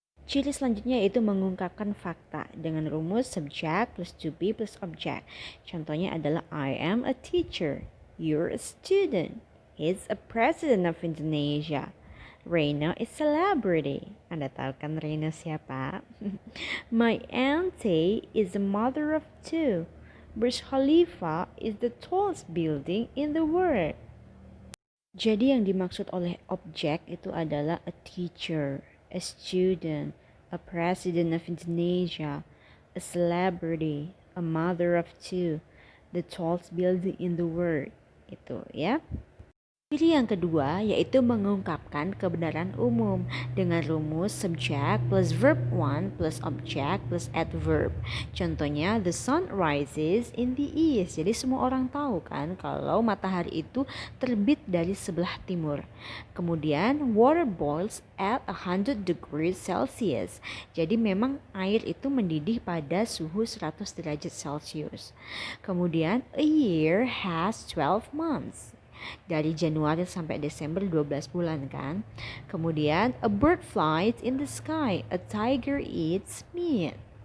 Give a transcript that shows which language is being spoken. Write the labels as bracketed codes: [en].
[id] Ciri selanjutnya yaitu mengungkapkan fakta dengan rumus [en] subject plus to be plus object. [id] Contohnya adalah [en] I am a teacher, you're a student, he's a president of Indonesia. Reina is celebrity. [id] Anda tahu kan Reina siapa? [en] My auntie is the mother of two. Burj Khalifa is the tallest building in the world. [id] Jadi yang dimaksud oleh objek itu adalah [en] a teacher, a student, a president of Indonesia, a celebrity, a mother of two, the tallest building in the world. [id] Itu ya. Ciri yang kedua yaitu mengungkapkan kebenaran umum dengan rumus [en] subject plus verb 1 plus object plus adverb. [id] Contohnya [en] the sun rises in the east. [id] Jadi semua orang tahu kan kalau matahari itu terbit dari sebelah timur. Kemudian [en] water boils at 100 degrees Celsius. [id] Jadi memang air itu mendidih pada suhu 100 derajat Celcius. Kemudian [en] a year has 12 months. [id] Dari Januari sampai Desember 12 bulan kan. Kemudian [en] a bird flies in the sky, a tiger eats meat.